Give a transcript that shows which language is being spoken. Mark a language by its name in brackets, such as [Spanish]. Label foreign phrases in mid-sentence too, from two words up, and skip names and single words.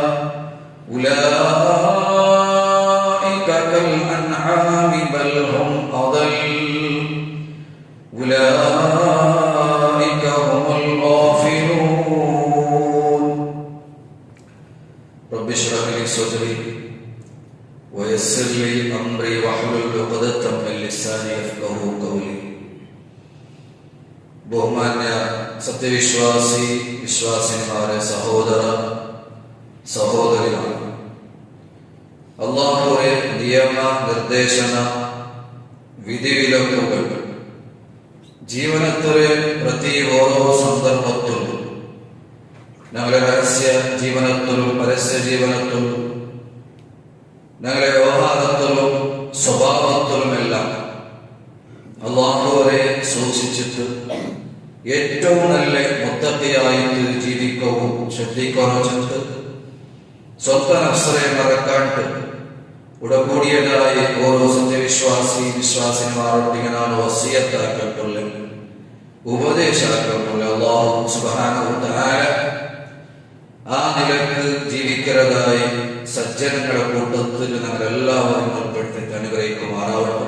[Arabic] أولئك كالأنعام بل هم أضل أولئك هم الغافلون رب اشرح لي صدري ويسر لي أمري واحلل عقدة من لساني يفقهوا قولي [Malayalam] ബഹുമാന്യ സത്യവിശ്വാസി വിശ്വാസിനിമാരെ സഹോദര സഹോദരിമാർ അല്ലാഹുവേ നിയമ നിർദ്ദേശന വിധിവിലക്കുകൾ ജീവനത്തിലെ പ്രതി ഓരോ സന്ദർഭത്തിലും ഞങ്ങളുടെ രഹസ്യ ജീവനത്തിലും പരസ്യ ജീവനത്തിലും ഞങ്ങളുടെ വ്യവഹാരത്തിലും സ്വഭാവത്തിലുമെല്ലാം അല്ലാഹുവരെ സൂക്ഷിച്ചിട്ട് ഏറ്റവും നല്ല മുത്തഖിയായിട്ട് ജീവിക്കവും ശ്രദ്ധിക്കണമെന്നിട്ട് സ്വന്തം നഫ്സിനെ മറക്കാണ്ട് ഉടകൂടിയതായ ഓരോ സത്യവിശ്വാസി വിശ്വാസിനിമാരോട് ഞാൻ വസിയത്താക്കട്ടുള്ള ഉപദേശാക്കട്ടുള്ള [Arabic] الله سبحانه وتعالى [Malayalam] ആ നിലക്ക് ജീവിക്കുന്നതായി സജ്ജനങ്ങളുടെ കൂട്ടത്തിൽ ഞങ്ങൾ എല്ലാവരും ഉൾപ്പെടുത്തി അനുഗ്രഹിക്കുമാറാവട്ടെ.